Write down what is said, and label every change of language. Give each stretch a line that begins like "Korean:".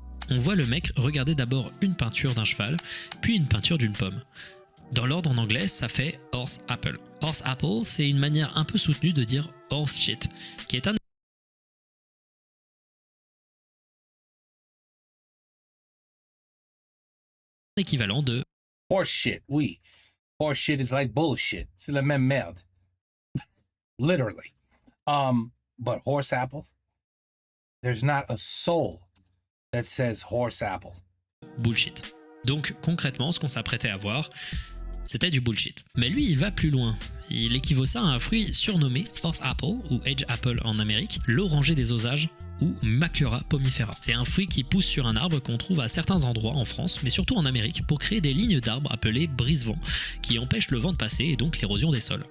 French: on voit le mec regarder d'abord une peinture d'un cheval, puis une peinture d'une pomme. Dans l'ordre en anglais, ça fait horse apple. Horse apple, c'est une manière un peu soutenue de dire horse shit, qui est un équivalent de
English: Horse shit, oui. Horse shit is like bullshit.
French: C'est la même merde.
English: Literally. But horse apple, there's not a soul that says horse apple. bullshit.
French: Donc concrètement, ce qu'on s'apprêtait à voir, c'était du bullshit. Mais lui, il va plus loin. Il équivaut ça à un fruit surnommé horse apple, ou edge apple en Amérique, l'oranger des Osages, ou Maclura pomifera. C'est un fruit qui pousse sur un arbre qu'on trouve à certains endroits en France, mais surtout en Amérique, pour créer des lignes d'arbres appelées brise-vent, qui empêchent le vent de passer et donc l'érosion des sols.